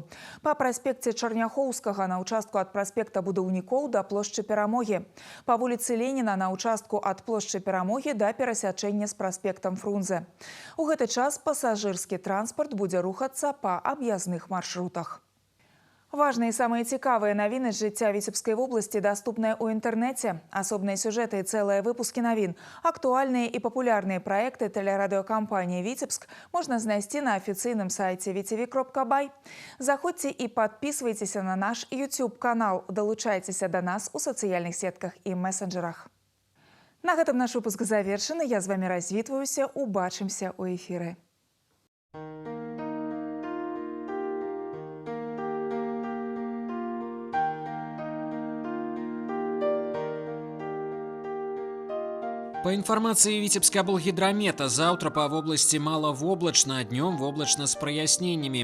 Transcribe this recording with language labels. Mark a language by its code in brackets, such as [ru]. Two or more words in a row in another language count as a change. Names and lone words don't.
[be] Па праспекце Чарняхоўскага на ўчастку ад праспекта Будаўнікоў да плошчы Перамогі. Па вуліцы Леніна на ўчастку ад плошчы Перамогі да перасячэння з праспектам Фрунзе. У гэты час пасажырскі транспарт будзе рухацца па аб'язных маршрутах. [ru] Важные и самые [be] цікавыя навіны з жыцця Віцебскай вобласці даступныя ў інтэрнэце. Асобныя сюжэты і цэлыя выпускі навін, актуальныя і папулярныя праекты тэлерадыёкампаніі «Віцебск» можна знайсці на афіцыйным сайце vtv.by. Заходзьце і падпісвайцеся на наш YouTube-канал. Далучайцеся да нас у сацыяльных сетках і месенджерах. На гэтым наш выпуск завершаны. Я з вамі развітваюся. Убачымся ў эфіры. [ru] По информации Витебска облгидромета, завтра по области маловоблачно, днем воблачно с прояснениями.